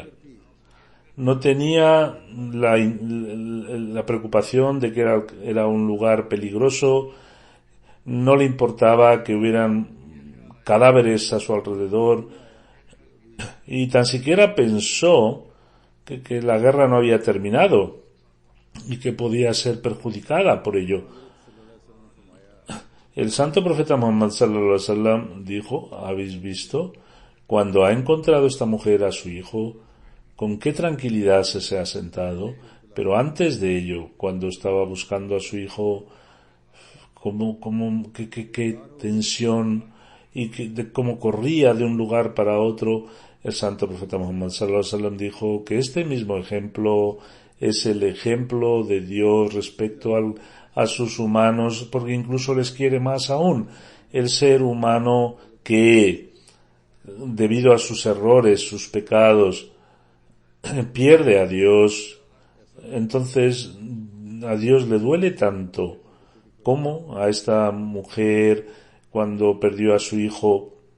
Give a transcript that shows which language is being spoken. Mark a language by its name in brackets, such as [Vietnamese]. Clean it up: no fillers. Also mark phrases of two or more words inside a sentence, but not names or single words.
[Spanish] No tenía la preocupación de que era un lugar peligroso, no le importaba que hubieran cadáveres a su alrededor, y tan siquiera pensó que la guerra no había terminado y que podía ser perjudicada por ello. El Santo Profeta Muhammad [Arabic] صلى الله عليه وسلم [Spanish] dijo: ¿habéis visto cuando ha encontrado esta mujer a su hijo, con qué tranquilidad se ha sentado? Pero antes de ello, cuando estaba buscando a su hijo, qué tensión y de cómo corría de un lugar para otro. El santo profeta Muhammad [Arabic] صلى الله عليه وسلم [Spanish] dijo que este mismo ejemplo es el ejemplo de Dios respecto a sus humanos, porque incluso les quiere más aún. El ser humano que, debido a sus errores, sus pecados, pierde a Dios, entonces a Dios le duele tanto como a esta mujer cuando perdió a su hijo.